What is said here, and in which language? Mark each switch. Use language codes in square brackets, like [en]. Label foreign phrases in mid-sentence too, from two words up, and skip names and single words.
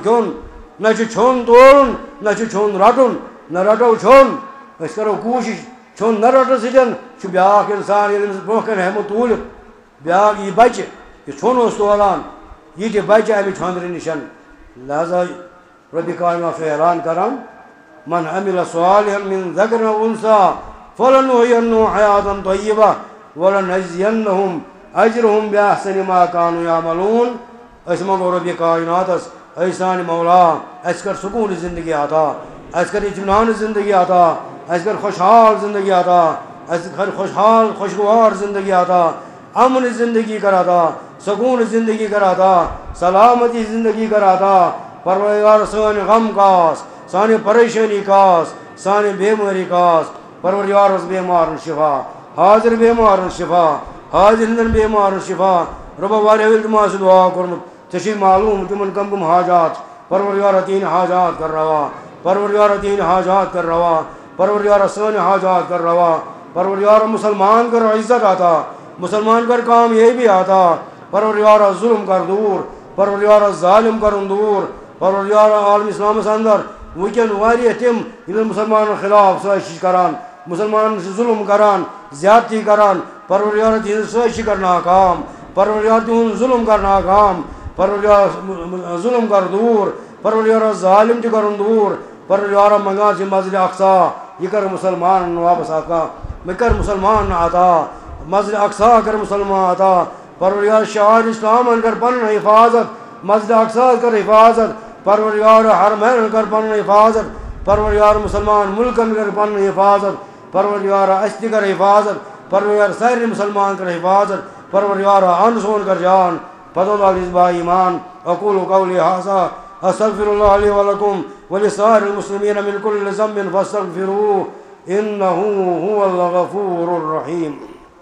[ks] کھیوٚن نہ چھُ چھوٚن تولُن نہ چھُ چھوٚن رٹُن نہ رٹو چھوٚن أسۍ کرو کوٗشش چھوٚن نہ رٹنہٕ سۭتۍ چھُ بیاکھ انسان ییٚلہِ أمِس برونٛہہ کَنہِ ہٮ۪مو توٗلِتھ بیاکھ یہِ بچہِ یہِ چھوٚن اوس تولان یہِ تہِ بچہِ امہِ چھۄندرِ نِش لہذا رۄبہِ کاینات چھُ اعلان کران [ar] من عمل صالحا من ذکر او انثى فلنحيينه حیاة طیبة ولنجزینهم اجرهم باحسن ما كانوا يعملون [ks] أسۍ منٛگو رۄبہِ کایناتس اے سانہِ مولا اَسہِ کر سکوٗن زندگی عطا اَسہِ کر اطمینان زندگی عطا اَسہِ کر خوشحال زندگی عطا اَسہِ کر خوشحال خوشگوار زندگی عطا امن زندگی کر عطا سکوٗن زندگی کر عطا سلامتی زندگی کر عطا پروردگار سٲنۍ غم کاس سانہِ پریشٲنی کاس سانہِ بیمٲری کاس پروردگارس بیمارن شفا حاضر بیمارن شفا حاضر ہٕنٛدٮ۪ن بیمارن شفا رۄبا واریاہ ییٚلہِ تِمو آسہِ دعا کوٚرمُت ژےٚ چھُے معلوٗم تِمن کم کم حاجات پروردگارا تِہنٛدۍ حاجات کر روا پروردگارا تِہنٛدۍ حاجات کر روا پروردگارا سٲنۍ حاجات کر روا پروردگارا مُسلمان کر عزت عطا مسلمان کر کامیٲبی عطا پروردگارا ظلم کر دوٗر پروردگارا ظالم کرُن دوٗر پروردگارا عالم اسلامس اندر وٕنکٮ۪ن واریاہ تِم یِم مُسلمانن خلاف سٲزِش کران مُسلمانن چھِ ظُلم کران زیادتی کران پروردگارا تِہنٛز سٲزِش کر ناکام پروردگار تِہُنٛد ظُلم کر ناکام پروردگار ظُلم کر دوٗر پروردگارا ظالم تہِ کرُن دوٗر پروردگارا منگان چھِ مسجد اقصا یہِ کر مُسلمانن واپس عطا مےٚ کر مُسلمانن عطا مسجد اقصا کر مُسلمان عطا پروردگار شعار اسلامن کر پنُن حفاظت مسجد اقصا کر حفاظت پروردگار حرمین کر پنُن حفاظت پروردگار مسلمان ملکن کر پنُن حفاظت پروردگار اَسہِ تہِ کر حفاظت پروردگار سارنٕے مُسلمان کر حفاظت پروردگار ان سون کر جان فضل الحزب ایمان [ar] اقول قولی هذا استغفر الله لي ولكم ولسائر المسلمين من كل ذنب فاستغفروه انه هو الغفور الرحيم